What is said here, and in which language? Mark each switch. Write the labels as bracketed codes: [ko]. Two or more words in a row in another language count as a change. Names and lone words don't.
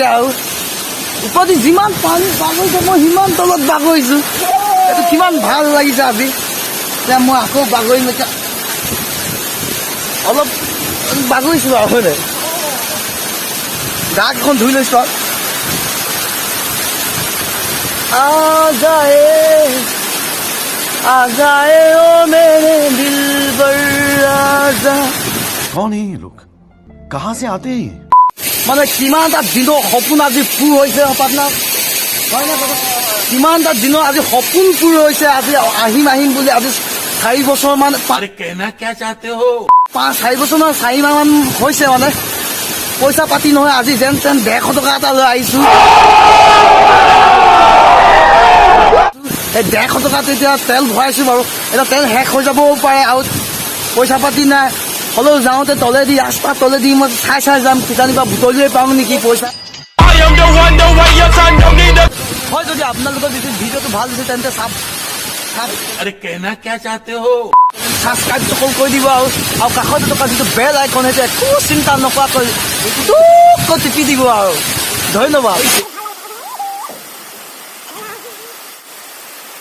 [as] আৰু ওপৰত যিমান পানী বাগৰিছে, মই সিমান তলত বাগৰিছো। এইটো কিমান ভাল লাগিছে আজি। এতিয়া মই আকৌ বাগৰিম। এতিয়া অলপ বাগৰিছো আৰু হয় নাই, গাখন ধুই লৈছো। [hi] आ जाए ओ मेरे दिलबर आजा। कौन है ये लोग? कहाँ से आते हैं ये? [as] মানে কিমান এটা দিনৰ সপোন আজি পূৰ হৈছে পাটনা, হয় নে? কিমান এটা দিনৰ আজি সপোন পূৰ হৈছে। আজি আহিম বুলি আজি 4 বছৰ মান, [hi] अरे कहना क्या चाहते हो? [as] 4 বছৰ মান 4 মাহ মান হৈছে। মানে পইচা পাতি নহয়, আজি যেন তেন 150 টকা এটা লৈ আহিছো। এই 150 টকাত এতিয়া তেল ভৰাইছো বাৰু। এতিয়া তেল শেষ হৈ যাবও পাৰে আৰু পইচা পাতি নাই। হ'লেও যাওঁতে ৰাস্তা তলেদি মই চাই যাম, কিজানিবা বুটলিয়ে পাওঁ নেকি পইচা। হয়, যদি আপোনালোকৰ যদি ভিডিঅ'টো ভাল দিছে তেন্তে [hi] अरे कहना क्या चाहते हो? [as] ছাবস্ক্ৰাইব কৰি দিব। আৰু কাষতে থকা যিটো [en] bell icon, [as] সেইটো একো চিন্তা নকৰাকৈ টিপি দিব। আৰু ধন্যবাদ।